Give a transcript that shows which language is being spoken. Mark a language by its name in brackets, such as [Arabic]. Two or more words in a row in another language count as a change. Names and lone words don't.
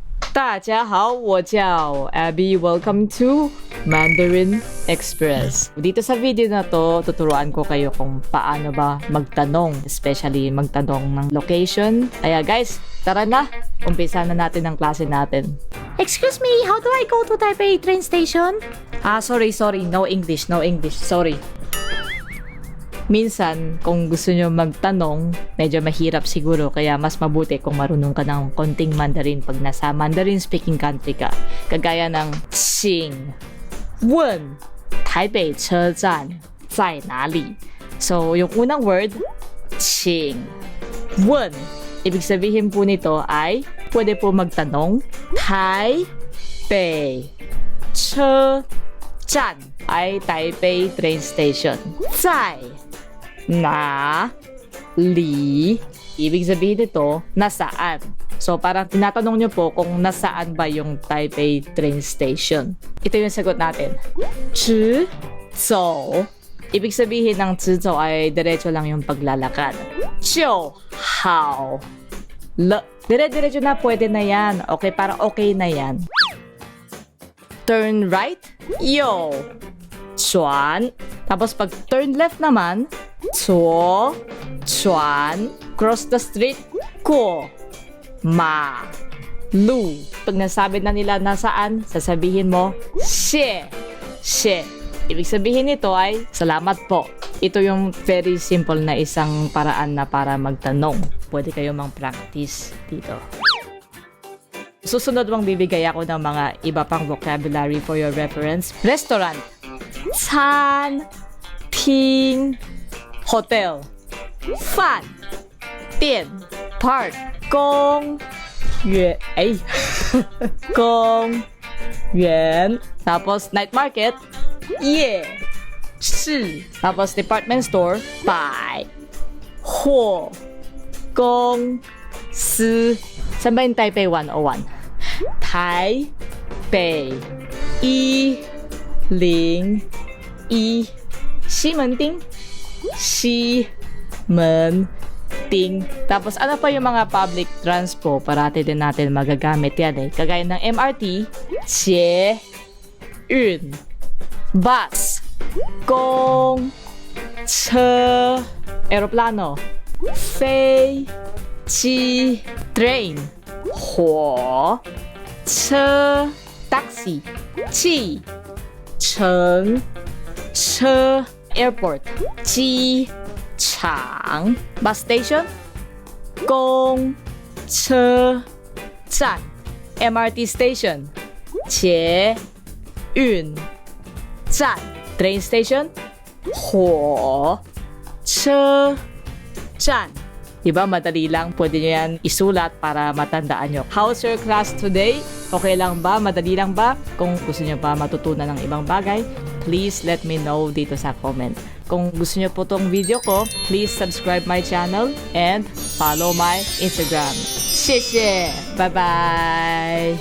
[Chinese] 大家好，我叫 Abby. [English] Welcome to Mandarin Express. [Filipino] Dito sa video na to, tuturuan ko kayo kung paano ba magtanong, especially magtanong ng location. Kaya guys, tara na! Umpisa na natin ang klase natin. [English] Excuse me, how do I go to Taipei train station? Sorry. No English. Sorry. [Filipino] Minsan, kung gusto nyo magtanong, medyo mahirap siguro, kaya mas mabuti kung marunong ka ng konting Mandarin pag nasa [English] Mandarin speaking country [Filipino] ka. Kagaya ng [Chinese] 请问 Taipei 车站在哪里? [Filipino] So, yung unang word, [Chinese] 请问. [Filipino] Ibig sabihin po nito ay pwede po magtanong. Taipei 车站 ay [English] Taipei train station. [Chinese] 在哪里? [Filipino] Ibig sabihin nito, nasaan. So, parang tinatanong nyo po kung nasaan ba yung [English] Taipei train station. [Filipino] Ito yung sagot natin. [Chinese] 直走. [Filipino] Ibig sabihin ng 直走 ay diretso lang yung paglalakad. [Chinese] 就好了. [Filipino] Dire-diretso na, pwede na yan. Okay, parang okay na yan. [English] Turn right. [Chinese] Yo. 转. [Filipino] Tapos pag [English] turn left [Filipino] naman, [Chinese] 左转. [English] Cross the street, [Chinese] 过马路. [Filipino] Pag nasabi na nila nasaan, sasabihin mo, [Chinese] 谢谢. [Filipino] Ibig sabihin nito ay, salamat po. Ito yung [English] very simple [Filipino] na isang paraan na para magtanong. Pwede kayo mang-practice dito. Susunod mong bibigay ako ng mga iba pang vocabulary [English] for your reference. [Filipino] Restaurant. [Chinese] 餐厅 hotel. 饭店 park. 公园公园. [Filipino] Tapos [English] night market. [Chinese] 夜市. [Filipino] Tapos [English] department store. [Chinese] 百货公司. [Filipino] Saan ba yung Taipei 101? Taipei 101. [Chinese] 西门町. [Filipino] Tapos ano pa yung mga [English] public transport? [Filipino] Parati din natin magagamit yan eh. Kagaya ng MRT, 捷运 bus, 公车 aeroplano, [Chinese] 飞机 train, 火车 taxi, 汽乘车 airport, 机场 [English] bus station, [Chinese] 公车站 [English] MRT station, [Chinese] 捷运站 [English] train station, [Chinese] 火车站. [Filipino] Diba, madali lang. Pwede nyo yan isulat para matandaan nyo. [English] How's your class today? [Filipino] Okay lang ba? Madali lang ba? Kung gusto nyo pa matutunan ng ibang bagay, [English] please let me know [Filipino] dito sa comment. Kung gusto nyo po tong video ko, [English] please subscribe my channel and follow my Instagram. 谢谢! Bye-bye!